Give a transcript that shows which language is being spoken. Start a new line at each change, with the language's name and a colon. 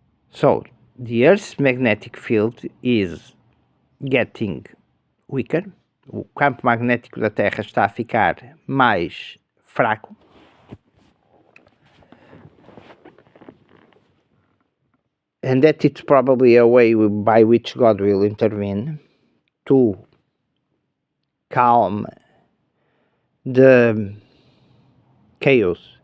English: So, the Earth's magnetic field is getting weaker.
Portuguese: O campo magnético da Terra está a ficar mais fraco.
English: And that it's probably a way by which God will intervene to calm the chaos.